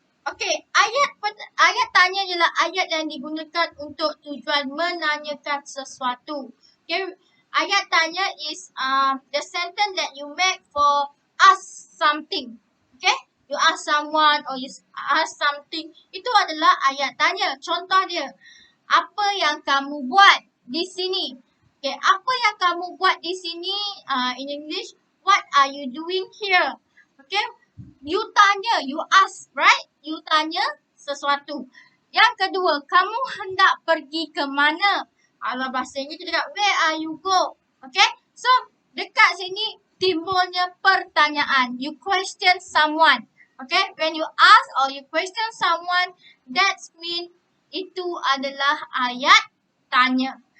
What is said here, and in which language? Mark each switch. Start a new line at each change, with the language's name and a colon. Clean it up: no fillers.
Malay: Okey, ayat tanya ialah ayat yang digunakan untuk tujuan menanyakan sesuatu.
English: Okay, ayat tanya is the sentence that you make for ask something. Okay, you ask someone or you ask something.
Malay: Itu adalah ayat tanya. Contoh dia, apa yang kamu buat di sini? Okay, apa yang kamu buat di sini?
English: In English, what are you doing here? Okay, you tanya, you ask, right?
Malay: You tanya sesuatu. Yang kedua, kamu hendak pergi ke mana? Kalau bahasa Inggeris kita cakap, where are you go? Okay? So, dekat sini timbulnya pertanyaan.
English: You question someone. Okay? When you ask or you question someone, that means itu adalah ayat tanya.